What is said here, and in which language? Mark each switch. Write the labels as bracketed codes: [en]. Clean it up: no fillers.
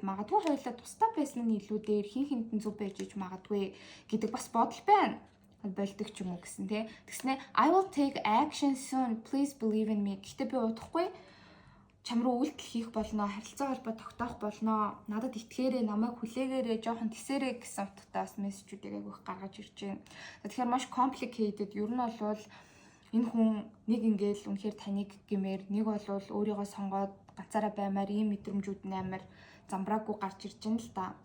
[mn] Магадгүй хоёулаа тусдаа байсан нь илүү дээр хин хинтэн зүв байж иж магадгүй гэдэг бас бодол байна. Болдог ч юм уу гэсэн тий. Тэгснэ [en] I will take action soon. Please believe in me. [mn] Гэхдээ би удахгүй чам руу үйлдэл хийх болно, харилцаа холбоо тогтоох болно. Надад итгээрэй, намайг хүлээгээрэй, жоохон тэсэрэй гэсэн утгатай бас мессежүүдийг агиох гаргаж ирж байна. Тэгэхээр маш complicated. Ер нь бол энэ хүн нэг ингээл үнэхээр таныг гэмээр, нэг бол өөрийгөө сонгоод ганцаараа баймаар ийм мэдрэмжүүд нь амар замбраагүй гарч ирж байна л да.